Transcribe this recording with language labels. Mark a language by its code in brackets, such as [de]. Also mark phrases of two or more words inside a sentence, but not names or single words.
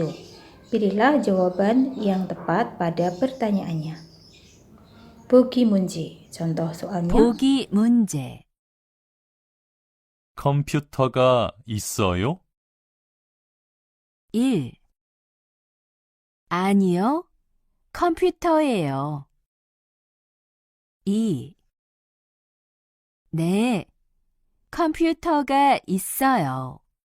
[id] Pilihlah jawaban yang tepat pada pertanyaannya. [ko] 보기 문제, [id] contoh soalnya. [ko] 보기 문제. 컴퓨터가 있어요? 1. 아니요, 컴퓨터예요. 2. 네, 컴퓨터가 있어요.